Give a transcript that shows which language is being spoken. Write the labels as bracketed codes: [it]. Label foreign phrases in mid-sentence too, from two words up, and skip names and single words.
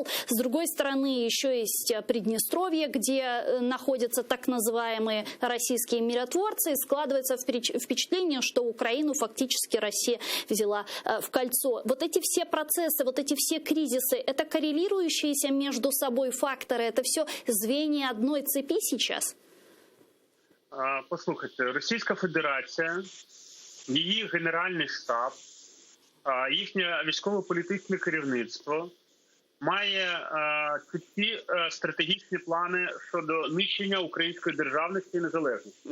[ru] С другой стороны, еще есть Приднестровье, где находятся так называемые российские миротворцы, и складывается впечатление, что Украину фактически Россия взяла в кольцо. Вот эти все процессы, вот эти все кризисы, это коррелирующиеся между собой факторы, это все звенья одной цепи сейчас? [uk] Послухайте, Російська Федерація, її Генеральний штаб, їхнє військово-політичне керівництво має чіткі стратегічні плани щодо нищення української державності і незалежності.